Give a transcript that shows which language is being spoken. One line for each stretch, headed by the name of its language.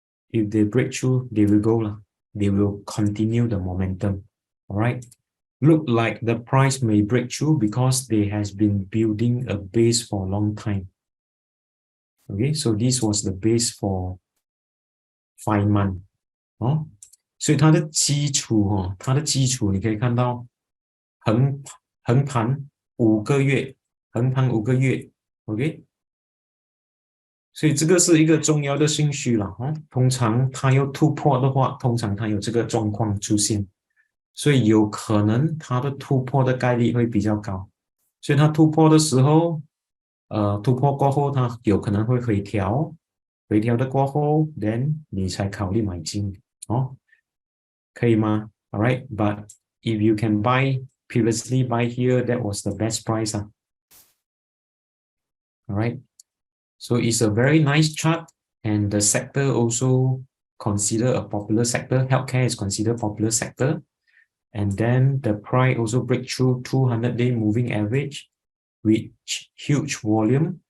English: If they break through, they will go. They will continue the momentum. All right. Look like the price may break through because they has been building a base for a long time. Okay, so this was the base for 5 months.
Chinese: 哦，所以它的基础哦，它的基础你可以看到横盘5个月，横盘5个月 ，OK， 所以这个是一个重要的信息了哦。通常它要突破的话，通常它有这个状况出现，所以有可能它的突破的概率会比较高。所以它突破的时候，突破过后它有可能会回调，回调的过后 ，then 你才考虑买进哦。可以吗
English: ？All right, but if you can buy previously buy here, that was the best price. All right, so it's a very nice chart, and the sector also consider a popular sector. Healthcare is considered popular sector, and then the price also break through 200-day moving average with huge volume.